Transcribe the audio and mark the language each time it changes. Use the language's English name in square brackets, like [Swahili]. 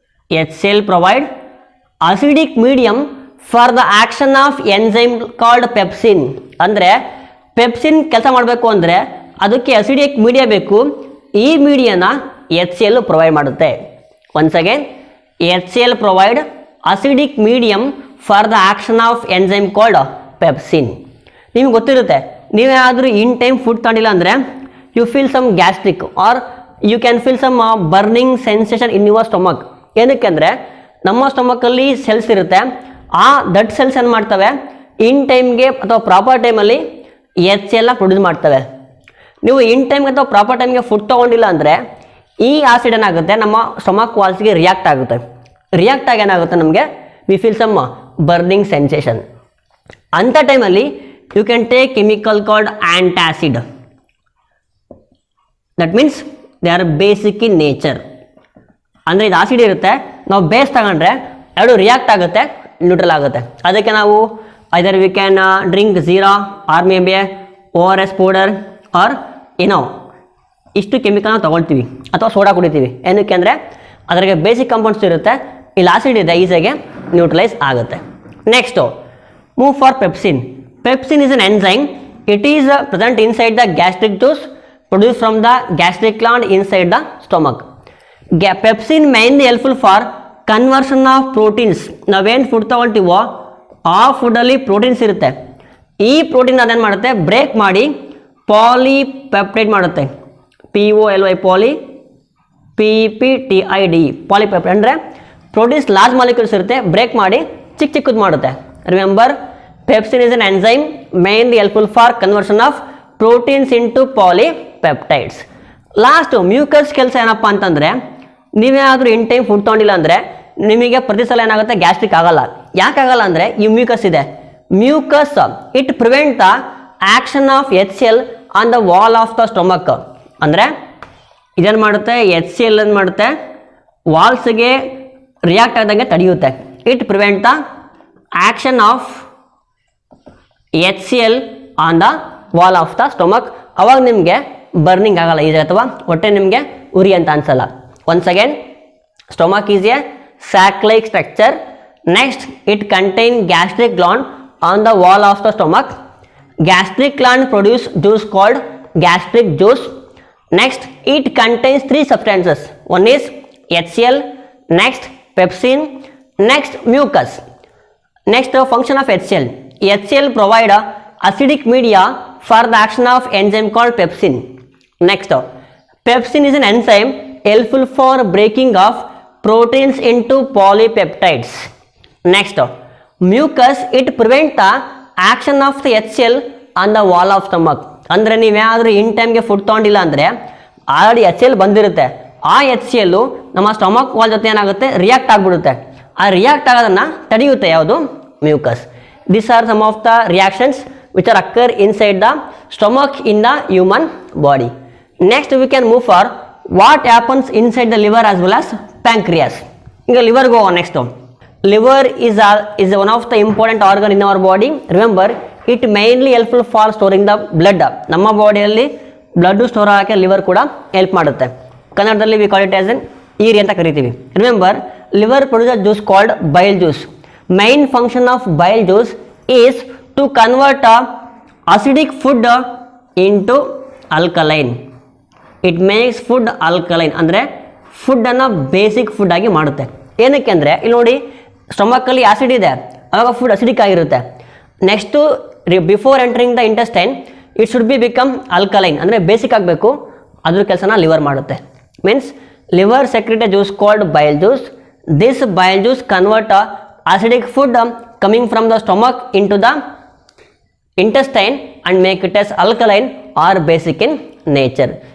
[English] HCl provide acidic medium for the action of enzyme called pepsin. [Kannada] ಅಂದರೆ pepsin ಕೆಲಸ ಮಾಡಬೇಕು ಅಂದರೆ ಅದಕ್ಕೆ ಅಸಿಡಿಕ್ ಮೀಡಿಯಾ ಬೇಕು. ಈ ಮೀಡಿಯಾನ HCl ಪ್ರೊವೈಡ್ ಮಾಡುತ್ತೆ. [English] Once again, HCl provide acidic medium for the action of enzyme called pepsin. [Kannada] ನಿಮ್ಗೆ ಗೊತ್ತಿರುತ್ತೆ, ನೀವೇನಾದರೂ ಇನ್ ಟೈಮ್ ಫುಡ್ ತಗೊಂಡಿಲ್ಲ ಅಂದರೆ [English] You feel some gastric or you can feel some burning sensation in your stomach. [Kannada] ಏನಕ್ಕೆ ಅಂದರೆ ನಮ್ಮ ಸ್ಟೊಮಕಲ್ಲಿ cells ಇರುತ್ತೆ, ಆ ದಟ್ ಸೆಲ್ಸ್ ಏನು ಮಾಡ್ತವೆ, ಇನ್ ಟೈಮ್ಗೆ ಅಥವಾ ಪ್ರಾಪರ್ ಟೈಮಲ್ಲಿ HCl ಪ್ರೊಡ್ಯೂಸ್ ಮಾಡ್ತವೆ. ನೀವು ಇನ್ ಟೈಮ್ಗೆ ಅಥವಾ ಪ್ರಾಪರ್ ಟೈಮ್ಗೆ ಫುಡ್ ತೊಗೊಂಡಿಲ್ಲ ಅಂದರೆ ಈ ಆಸಿಡ್ ಏನಾಗುತ್ತೆ, ನಮ್ಮ ಸ್ಟೊಮಕ್ ವಾಲ್ಸ್ಗೆ ರಿಯಾಕ್ಟ್ ಆಗುತ್ತೆ. ರಿಯಾಕ್ಟ್ ಆಗಿ ಏನಾಗುತ್ತೆ, ನಮಗೆ [English] We feel some burning sensation. [Kannada] ಅಂಥ ಟೈಮಲ್ಲಿ [English] you can take chemical called antacid. That means they are basic in nature. [Kannada] ಅಂದರೆ ಇದು ಆಸಿಡ್ ಇರುತ್ತೆ, ನಾವು ಬೇಸ್ ತಗೊಂಡ್ರೆ ಎರಡು ರಿಯಾಕ್ಟ್ ಆಗುತ್ತೆ, ನ್ಯೂಟ್ರಲ್ ಆಗುತ್ತೆ. ಅದಕ್ಕೆ ನಾವು [English] either we can drink jeera or maybe [Kannada] ORS powder R ಏನೋ ಇಷ್ಟು ಕೆಮಿಕಲ್ನ ತೊಗೊಳ್ತೀವಿ ಅಥವಾ ಸೋಡಾ ಕುಡಿತೀವಿ. ಏನಕ್ಕೆ ಅಂದರೆ ಅದರಿಗೆ ಬೇಸಿಕ್ ಕಾಂಪೌಂಡ್ಸ್ ಇರುತ್ತೆ, ಇಲ್ಲಿ ಆಸಿಡ್ ಇದೆ, ಈಸಿಯಾಗಿ ನ್ಯೂಟ್ರಲೈಸ್ ಆಗುತ್ತೆ. [English] Next move for pepsin. Pepsin is an enzyme. It is present inside the gastric juice produced from the gastric gland inside the stomach. Pepsin mainly helpful for conversion of proteins. [Kannada] ನಾವೇನು food ತಗೊಳ್ತೀವೋ ಆ ಫುಡ್ಡಲ್ಲಿ proteins ಇರುತ್ತೆ, ಈ protein ಅದೇನು ಮಾಡುತ್ತೆ, break ಮಾಡಿ polypeptide ಮಾಡುತ್ತೆ. [English] POLY poly, PPTID polypeptide. [Kannada] ಅಂದರೆ proteins large molecules ಇರುತ್ತೆ, ಬ್ರೇಕ್ ಮಾಡಿ ಚಿಕ್ಕ ಚಿಕ್ಕದು ಮಾಡುತ್ತೆ. [English] Remember, pepsin is an enzyme mainly helpful for conversion of proteins into polypeptides. [Kannada] Last mucus ಕೆಲಸ ಏನಪ್ಪ ಅಂತಂದರೆ, ನೀವೇನಾದರೂ ಇನ್ ಟೈಮ್ ಫುಡ್ ತೊಗೊಂಡಿಲ್ಲ ಅಂದರೆ ನಿಮಗೆ ಪ್ರತಿ ಸಲ ಏನಾಗುತ್ತೆ, ಗ್ಯಾಸ್ಟ್ರಿಕ್ ಆಗಲ್ಲ. ಯಾಕಾಗಲ್ಲ ಅಂದರೆ ಈ ಮ್ಯೂಕಸ್ ಇದೆ. [English] Mucus it prevent the action of HCl on the wall of the stomach. [Kannada] ಅಂದರೆ ಇದೇನು ಮಾಡುತ್ತೆ, HCl ಏನು ಮಾಡುತ್ತೆ, ವಾಲ್ಸ್ಗೆ ರಿಯಾಕ್ಟ್ ಆದಂಗೆ ತಡೆಯುತ್ತೆ. [English] It prevent the action of HCl on the wall of the stomach. [Kannada] ಅವಾಗ ನಿಮಗೆ ಬರ್ನಿಂಗ್ ಆಗಲ್ಲ ಇದೆ, ಅಥವಾ ಹೊಟ್ಟೆ ನಿಮಗೆ ಉರಿ ಅಂತ ಅನ್ಸಲ್ಲ. [English] Once again, stomach is a sack like structure. Next, it contain gastric gland on the wall of the stomach. Gastric gland produce juice called gastric juice. Next, it contains 3 substances. One is HCl, next pepsin, next mucus. Next, the function of HCl. HCl provide acidic media for the action of enzyme called pepsin. Next, pepsin is an enzyme helpful for breaking of proteins into polypeptides. Next, mucus, it prevent the action of the HCl on the wall of stomach. [Kannada] ಅಂದರೆ ನೀವೇನಾದರೂ ಇನ್ ಟೈಮ್ಗೆ food ತೊಗೊಂಡಿಲ್ಲ ಅಂದರೆ already HCl ಬಂದಿರುತ್ತೆ, ಆ HCl ನಮ್ಮ stomach wall ಜೊತೆ ಏನಾಗುತ್ತೆ, react ಆಗಿಬಿಡುತ್ತೆ. ಆ ರಿಯಾಕ್ಟ್ ಆಗೋದನ್ನು ತಡೆಯುತ್ತೆ ಯಾವುದು, mucus. [English] These are some of the reactions which are occur inside the stomach in the human body. Next we can move for what happens inside the liver as well as pancreas. [Kannada] ಈಗ ಲಿವರ್ಗೆ ಹೋಗೋಣ next. [English] Liver is one of the important organ in our body. Remember, it mainly helpful for storing the blood. [Kannada] ನಮ್ಮ ಬಾಡಿಯಲ್ಲಿ blood store ಆಗೋಕ್ಕೆ liver ಕೂಡ help ಮಾಡುತ್ತೆ. ಕನ್ನಡದಲ್ಲಿ [English] we call it as ಎನ್ ಈರಿ [Kannada] ಅಂತ ಕರಿತೀವಿ. [English] Remember, liver produce a juice called bile juice. Main function of bile juice is to convert acidic food into alkaline. It makes food alkaline, [Kannada] ಅಂದರೆ ಫುಡ್ಡನ್ನು basic food ಆಗಿ ಮಾಡುತ್ತೆ. ಏನಕ್ಕೆ ಅಂದರೆ ಇಲ್ಲಿ ನೋಡಿ, ಸ್ಟಮಕ್ಕಲ್ಲಿ ಆಸಿಡ್ ಇದೆ, ಆವಾಗ ಫುಡ್ ಅಸಿಡಿಕ್ ಆಗಿರುತ್ತೆ. [English] next before entering the intestine it should be become alkaline, [Kannada] ಅಂದರೆ ಬೇಸಿಕ್ ಆಗಬೇಕು. ಅದ್ರ ಕೆಲಸನ ಲಿವರ್ ಮಾಡುತ್ತೆ. [English] Means liver secrete a juice called bile juice. This bile juice convert acidic food coming from the stomach into the intestine and make it as alkaline or basic in nature.